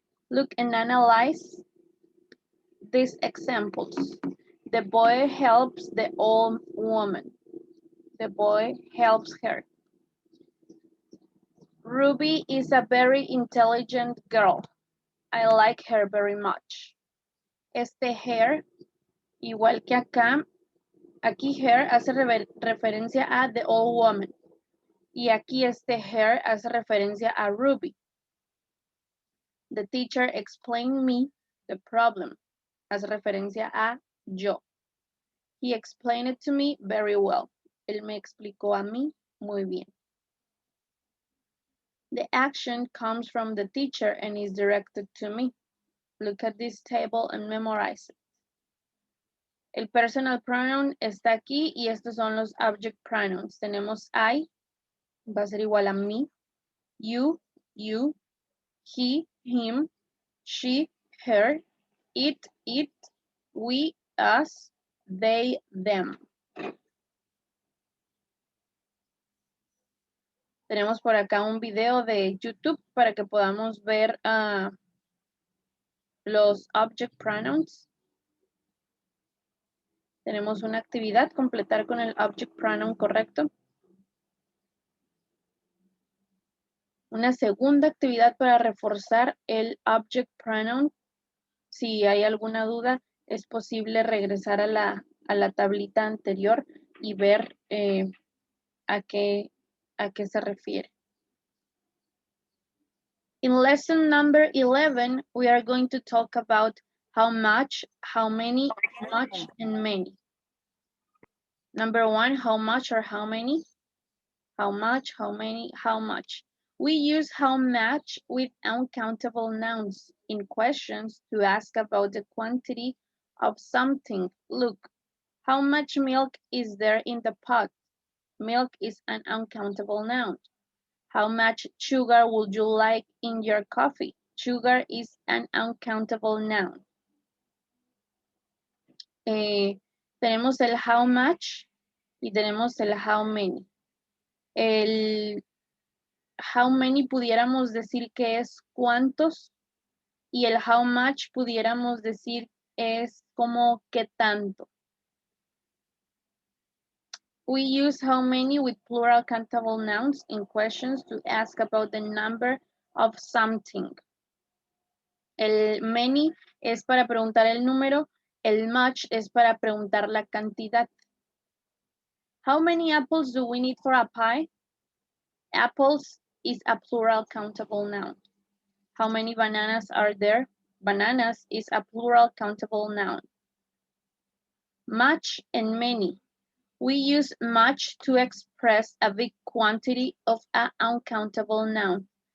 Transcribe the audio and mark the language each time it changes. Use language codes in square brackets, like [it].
[en] Look and analyze these examples. The boy helps the old woman. The boy helps her. Ruby is a very intelligent girl. I like her very much. [es] Este her, igual que acá, aquí her hace referencia a [en] the old woman. [es] Y aquí este her hace referencia a Ruby. [en] The teacher explained me the problem. [es] Hace referencia a yo. [en] He explained it to me very well. [es] Él me explicó a mí muy bien. [en] The action comes from the teacher and is directed to me. Look at this table and memorize it. [es] El personal pronoun está aquí y estos son los object pronouns. Tenemos I, va a ser igual a me, you, he, him, she, her, it, we, us, they, them. Tenemos por acá un video de YouTube para que podamos ver los object pronouns. Tenemos una actividad, completar con el object pronoun correcto. Una segunda actividad para reforzar el object pronoun. Si hay alguna duda, es posible regresar a la tablita anterior y ver a qué se refiere. [en] In lesson number 11, we are going to talk about how much, how many, much, and many. Number 1, how much or how many? How much, how many, how much. We use how much with uncountable nouns in questions to ask about the quantity of something. Look, how much milk is there in the pot? Milk is an uncountable noun. How much sugar would you like in your coffee? Sugar is an uncountable noun. [es] Tenemos el how much y tenemos el how many. El how many pudiéramos decir que es cuántos y el how much pudiéramos decir es como qué tanto. [en] We use how many with plural countable nouns in questions to ask about the number of something. [es] El many es para preguntar el número, el much es para preguntar la cantidad. [en] How many apples do we need for a pie? Apples is a plural countable noun. How many bananas are there? Bananas is a plural countable noun. Much and many. We use much to express a big quantity of an uncountable noun.